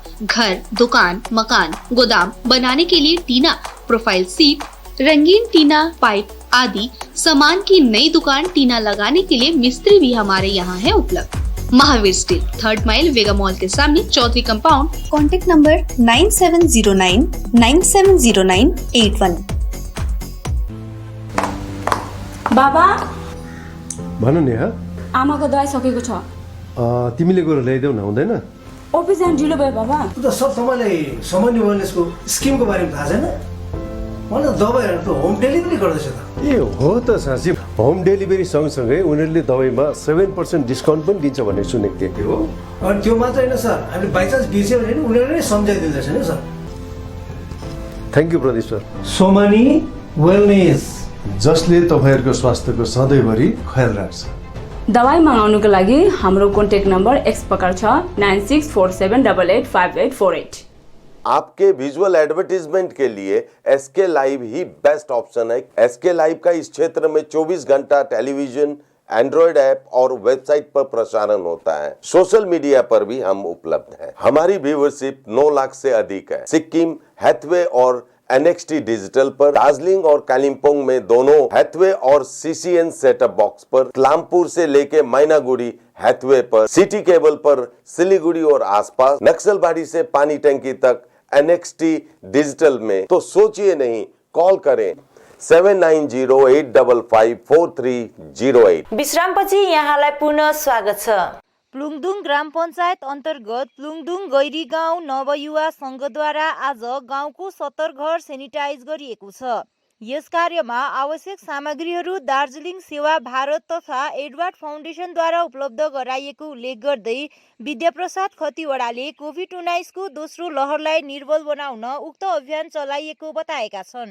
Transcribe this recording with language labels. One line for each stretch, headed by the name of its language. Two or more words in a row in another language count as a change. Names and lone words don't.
Hindi: घर, दुकान, मकान, गोदाम बनाने के लिए टीना, प्रोफाइल सीट, रंगीन टीना, पाइप आदि सामान की नई दुकान टीना लगाने के लिए मिस्त्री भी हमारे यहाँ है उपलब्ध। महावीर स्टील, 3rd माइल, वेगा मॉल के सामने, चौधरी कंपाउंड।
English: contact number 9709970981।
Nepali: बाबा भन नि हा आमाको दबाई सकेको छ तिमीले गएर ल्याइदेऊ न हुँदैन अफिस जान ढिलो भयो बाबा त सब तपाईँलाई सामान्य वेलनेसको स्किमको बारेमा थाहा छैन मलाई दबाईहरू त
English: home delivery
Nepali: गर्दैछ त ए हो त साँच्ची
English: home delivery
Nepali: सँगसँगै उनीहरूले दबाईमा 7% डिस्काउन्ट पनि दिन्छ भन्ने सुनेको थिएँ हो अनि त्यो मात्र होइन सर हामीले बाइचान्स बिर्स्यो भने उनीहरूले नै सम्झाइदिँदैछ नि सर
English: thank you
Nepali: प्रदीप सर सोमानी वेलनेस जसले तपाईँहरूको स्वास्थ्यको सधैँभरि ख्याल राख्छ दबाई मगाउनुको लागि हाम्रो
English: contact number
Nepali: एक्स प्रकार छ 9647885848
Hindi: आपके
English: visual advertisement
Hindi: के लिए एसके लाइव ही
English: best option
Hindi: है। एसके लाइव का इस क्षेत्र में 24 घंटा टेलीविजन,
English: Android app
Hindi: और वेबसाइट पर प्रसारण होता है।
English: social media
Hindi: पर भी हम उपलब्ध हैं। हमारी व्यूवरशिप 9 लाख से अधिक है। सिक्किम, हैथवे और NXT डिजिटल पर, दार्जिलिंग और कालिम्पोंग में दोनों हैथवे और CCN
English: setup box
Hindi: पर, क्लामपुर से लेके मैनागुड़ी हैथवे पर, सिटी केबल पर सिलीगुड़ी और आसपास, नक्सलबाड़ी से पानी टंकी तक NXT डिजिटल में। तो सोचिए नहीं, कॉल करें 7908554308।
Nepali: विश्रामपछि यहाँलाई पुनः स्वागत छ। प्लुङदुङ ग्राम पञ्चायत अन्तर्गत प्लुङदुङ गैरी गाउँ नवयुवा संघद्वारा आज गाउँको 70 घर सेनिटाइज गरिएको छ। यस कार्यमा आवश्यक सामग्रीहरू दार्जिलिङ सेवा भारत तथा एडवर्ड फाउन्डेसनद्वारा उपलब्ध गराइएको उल्लेख गर्दै विद्याप्रसाद खतिवडाले कोभिड-19 को दोस्रो लहरलाई निर्बल बनाउन उक्त अभियान चलाइएको बताएका छन्।